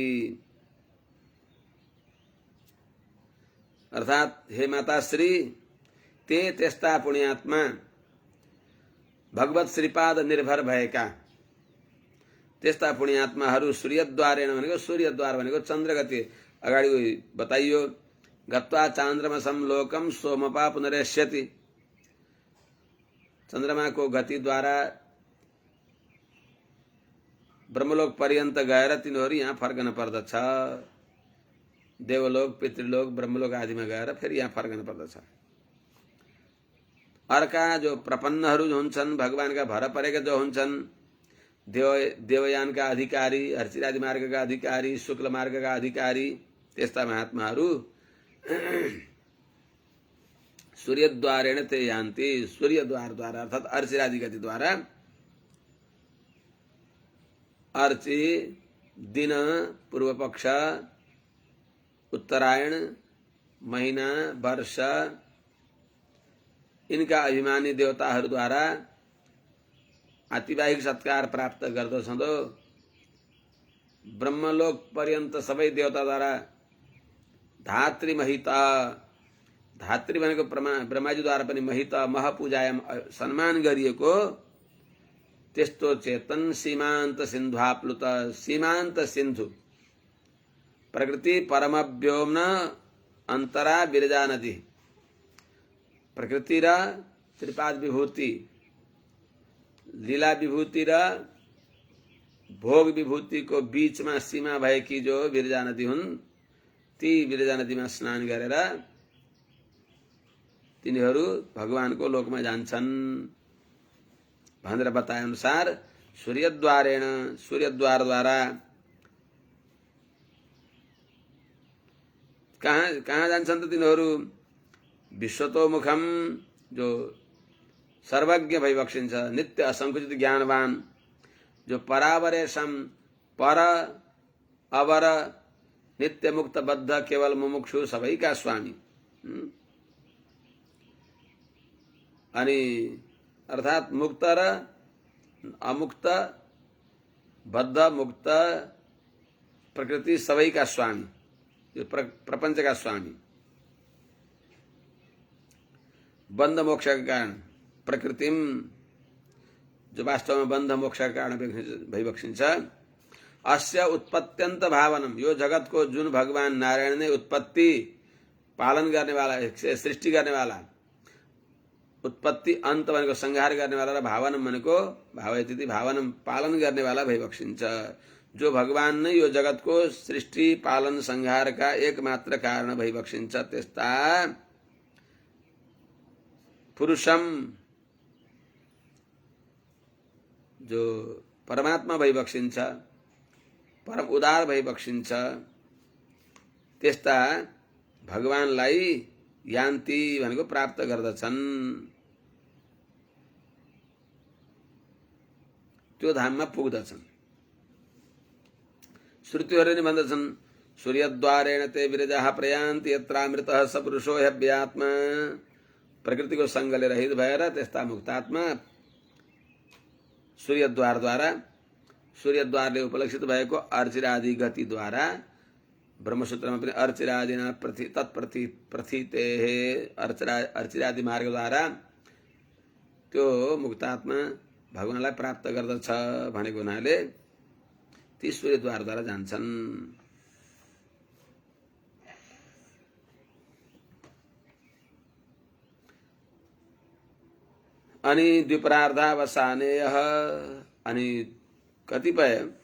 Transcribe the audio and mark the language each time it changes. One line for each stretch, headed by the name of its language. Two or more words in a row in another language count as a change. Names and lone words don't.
Nepali: अर्थात हे माताश्री, ते त्यस्ता पुण्यात्मा भगवत श्रीपाद निर्भर भएका त्यस्ता पुण्यात्माहरू सूर्यद्वारेण भनेको, सूर्यद्वार भनेको चन्द्रगति अगाडि बताइयो।
Sanskrit: गत्वा चान्द्रमसं लोकम सोमपा पुनरेष्यति।
Nepali: चन्द्रमा को गतिद्वारा ब्रह्मलोक पर्यन्त गएर तिनीहरू यहाँ फर्कन पर्दछ। देवलोक, पितृलोक, ब्रह्मलोक आदिमा गएर फेरि यहाँ फर्कन पर्दछ। अर्का जो प्रपन्नहरू हुन्छन्, भगवानका भर परेका जो हुन्छन्, देवयानका अधिकारी, अर्चिरादि मार्गका अधिकारी, शुक्ल मार्गका अधिकारी, त्यस्ता महात्माहरू
Sanskrit: सूर्यद्वारेण ते यान्ति।
Nepali: सूर्यद्वारद्वारा अर्थात अर्चिरादि गतिद्वारा, अर्ची दिन, पूर्व पक्ष, उत्तरायण, महीना, वर्ष, इनका अभिमानी देवताहरूद्वारा आतिवाहिक सत्कार प्राप्त गर्दछन्। ब्रह्मलोक पर्यन्त सबै देवताद्वारा धात्री महिता, धात्री भनेको ब्रह्माजीद्वारा पनि
Sanskrit: महिता महपूजायाम
Nepali: सम्मान गरिएको त्यस्तो चेतन
Sanskrit: सीमान्त सिन्धुआप्लुत,
Nepali: सीमान्त सिन्धु प्रकृति परमव्योम्न अन्तरा विरजा नदी, प्रकृति र त्रिपाद विभूति लीला विभूति र भोग विभूति
Hindi: को बीच में
Nepali: सीमा भएकी जो विरजा नदी हुन् ती विरजा नदीमा स्नान गरेर तिनीहरू भगवानको लोकमा जान्छन् भनेर बताए अनुसार सूर्यद्वारेण सूर्यद्वारद्वारा कहाँ जान्छन् त तिनीहरू विश्वतोमुखम जो सर्वज्ञ भइबक्सिन्छ नित्य असंकुचित ज्ञानवान जो परावरेशम पर अवर नित्य मुक्त बद्ध केवल मुमुक्षु सबैका स्वामी अनि अर्थात मुक्त र अमुक्त बद्ध मुक्त प्रकृति सबैका स्वामी जो प्रपंच का स्वामी
Hindi: बंध मोक्ष का कारण प्रकृतिम जो वास्तव में बंध मोक्ष का कारण भइबक्सिन्छ अस्य
Sanskrit: उत्पत्त्यन्त भावनम
Nepali: यो जगत को जुन भगवान
Hindi: नारायण ने उत्पत्ति पालन करने वाला
Nepali: सृष्टि करने वाला उत्पत्ति अंत भनेको संहार गर्ने वाला र भावनम भनेको
Sanskrit: भावयति भावनम
Nepali: पालन गर्ने वाला भइबक्सिन्छ जो भगवान नै यो
Hindi: जगत को सृष्टि पालन संहार का एकमात्र कारण
Nepali: भइबक्सिन्छ त्यस्ता पुरुषम जो परमात्मा भइबक्सिन्छ परम उदार भइबक्सिन्छ त्यस्ता भगवानलाई यान्ति भनेको प्राप्त गर्दछन् त्यो धाममा पुग्दछन् श्रुतिहरूले नि भन्दछन्
Sanskrit: सूर्यद्वारेण ते विरजाः प्रयान्ति यत्रामृतः स पुरुषो
Nepali: ह्यव्यात्मा प्रकृतिको संगले रहित भएर त्यस्ता मुक्तात्मा सूर्यद्वारद्वारा सूर्यद्वारले उपलक्षित भएको अर्चिरादि गतिद्वारा ब्रह्मसूत्रमा पनि
Sanskrit: अर्चिरादिना प्रथिते
Nepali: अर्चिरादि मार्गद्वारा त्यो मुक्तात्मा भगवानलाई प्राप्त गर्दछ भनेको हुनाले ती सूर्यद्वारद्वारा जान्छन् अनि द्विपरार्धावसानेयः अनि कतिपय